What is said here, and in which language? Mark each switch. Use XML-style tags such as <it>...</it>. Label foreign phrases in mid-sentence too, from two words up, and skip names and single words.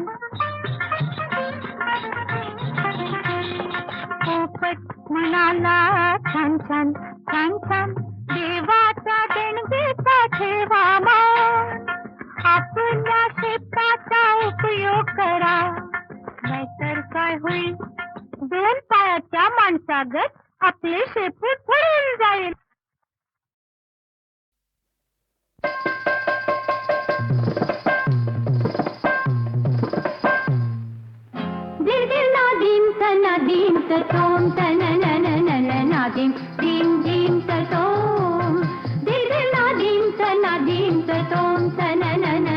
<mr>पोपट म्हणाला, छान छान छान छान, देवाचा देणगीचा ठेवा मान. आपल्या शेताचा उपयोग करा, नाहीतर काय होईल, दोन पायाच्या माणसागत आपले शेपूट पडून जाईल. Nadim ta tom ta na na na na na nadim dim dim ta tom dir nadim ta tom ta na na na</mr>